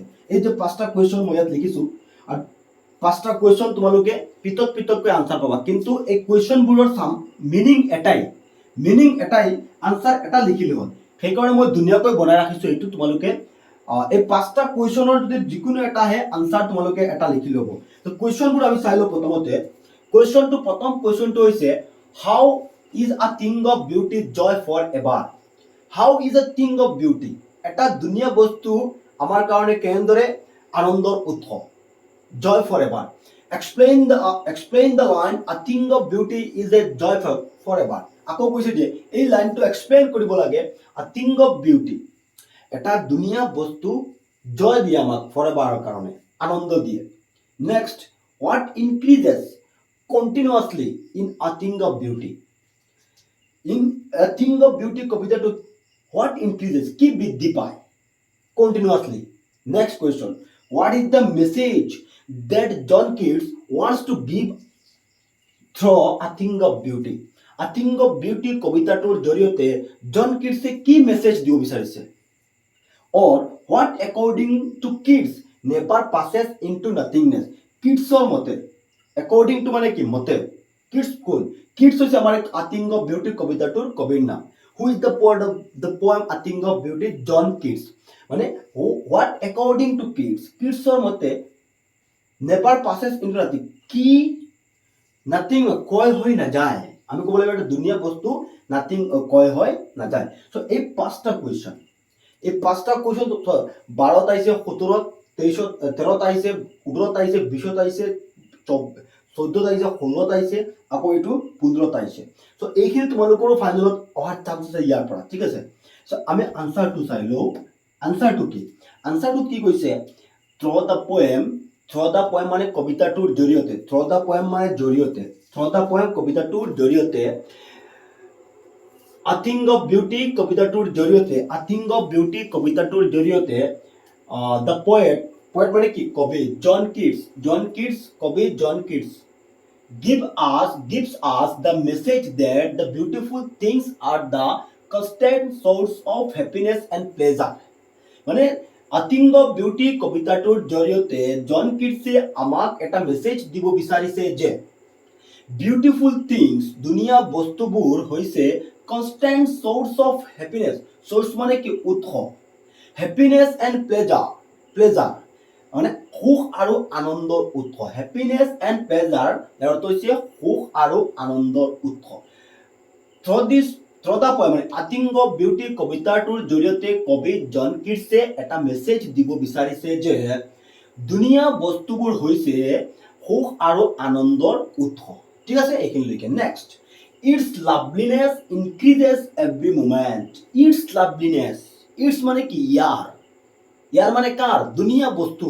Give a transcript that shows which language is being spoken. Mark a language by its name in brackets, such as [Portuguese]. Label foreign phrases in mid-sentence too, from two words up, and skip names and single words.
[Assamese] এই যে 5টা কুৱেশ্যন মই ইয়াত লিখিছোঁ আৰু 5টা কুৱেশ্যন তোমালোকে পৃথক পৃথককৈ আনচাৰ পাবা, কিন্তু এই কুৱেশ্যনবোৰৰ মিনিং এটাই, আনচাৰ এটা লিখিলে হ'ল। সেইকাৰণে মই ধুনীয়াকৈ বনাই ৰাখিছোঁ এইটো। তোমালোকে এই 5টা কুৱেশ্যনৰ যদি যিকোনো এটা আহে আনচাৰ তোমালোকে এটা লিখি ল'ব। তো কুৱেশ্যনবোৰ আমি চাই লওঁ। প্ৰথমতে প্ৰথম কুৱেশ্যনটো হৈছে [English] How is a thing of beauty joy for ever. How is a thing of beauty, [Assamese] এটা ধুনীয়া বস্তু আমাৰ কাৰণে কেনেদৰে আনন্দৰ উৎস? [English] Joy for ever. Explain the line a thing of beauty is a joy for ever. [Assamese] আকৌ কৈছে যে এই লাইনটো এক্সপ্লেইন কৰিব লাগে। [English] A thing of beauty, [Assamese] এটা ধুনীয়া বস্তু জয় দিয়ে আমাক [English] for everৰ [Assamese] কাৰণে, আনন্দ দিয়ে। [English] Next, what increases continuously in a thing of beauty. [Assamese] ইন আ থিং অফ বিউটি কবিতাটোত [English] what increases, [Assamese] কি বৃদ্ধি পায় কণ্টিনিউৱাছলি। [English] Next question, what is the message that John Keats wants to give through a thing of beauty. [Assamese] A thing of beauty কবিতাটোৰ জৰিয়তে জন কিটছে কি মেছেজ দিব বিচাৰিছে? [English] Or what according to Keats never passes into nothingness. [Assamese] কিটছৰ মতে, [English] according to [Assamese] মানে কি? মতে। কিটছ কোন? কিটছ হৈছে আমাৰ A Thing of Beauty কবিতাটোৰ কবিৰ নাম। [English] Who is the poet of the poem A Thing of Beauty? John Keats। মানে what according to Keats, [Assamese] কিটছৰ মতে [English] never passes into nothing, [Assamese] কি নাথিং ক্ষয় হৈ নাযায়। আমি ক'ব লাগিব এটা ধুনীয়া বস্তু নাথিং ক্ষয় হৈ নাযায়। চ' এই 5টা কুৱেশ্যন, এই 5টা কুৱেশ্যন 12ত আহিছে, 17ত, 23ত, 13ত আহিছে, 18ত আহিছে, 20ত আহিছে, 14ত আহিছে, 16ত আহিছে, আকৌ এইটো 15ত আহিছে। চ' এইখিনি তোমালোকৰো ফাইনেলত অহাৰ চান্স আছে ইয়াৰ পৰা, ঠিক আছে। চ' আমি আনচাৰটো চাই লওঁ। আনসাৰটো কি? আনসাৰটোত কি কৈছে? [English] through the poem, [Assamese] মানে কবিতাটোৰ জৰিয়তে, [English] through the poem [Assamese] মানে জৰিয়তে, [English] through the poem [Assamese] কবিতাটোৰ জৰিয়তে, আ থিং অফ বিউটি কবিতাটোৰ জৰিয়তে, আ থিং অফ বিউটি কবিতাটোৰ জৰিয়তে [English] the poet, [Assamese] পয়েট মানে কি? [English] কবি জন কিটছ, কবি জন কিটছ gives us the message that the beautiful things are the constant source of happiness and pleasure. [Assamese] মানে আ থিং অফ বিউটি কবিতাটোৰ জৰিয়তে জন কিটছে আমাক এটা মেছেজ দিব বিচাৰিছে যে [English] beautiful things, [Assamese] ধুনীয়া বস্তুবোৰ হৈছে [English] constant source of happiness. [Assamese] চ'ৰ্চ মানে কি? উৎস। [English] happiness and pleasure [Assamese] মানে সুখ আৰু আনন্দৰ উৎস। [English] happiness and pleasure [Assamese] ইয়াৰ অৰ্থ হৈছে সুখ আৰু আনন্দৰ উৎস। [English] through the poem [Assamese] মানে আ থিং অফ বিউটি কবিতাটোৰ জৰিয়তে কবি জন কিটছে এটা মেছেজ দিব বিচাৰিছে যে ধুনীয়া বস্তুবোৰ হৈছে সুখ আৰু আনন্দৰ উৎস। ঠিক আছে, এইখিনিলৈকে। [English] Next, its loveliness increases every moment. its loveliness, [Assamese] ইটছ মানে কি? ইয়াৰ মানে কাৰ? ধুনীয়া বস্তুৰ।